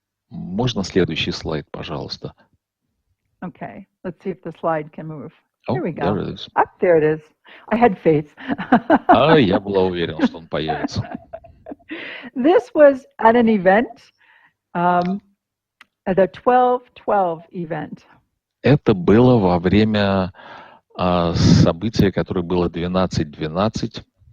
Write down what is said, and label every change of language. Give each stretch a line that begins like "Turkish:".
Russian: Можно следующий слайд, пожалуйста?
English: Okay, let's see if the slide can move. Oh, Here we go. there it is. Up there it is. I had faith.
Russian: Я была уверена, что он появится.
English: This was at an event, at a 12-12 event.
Russian: Это было во время события, которое было 12-12.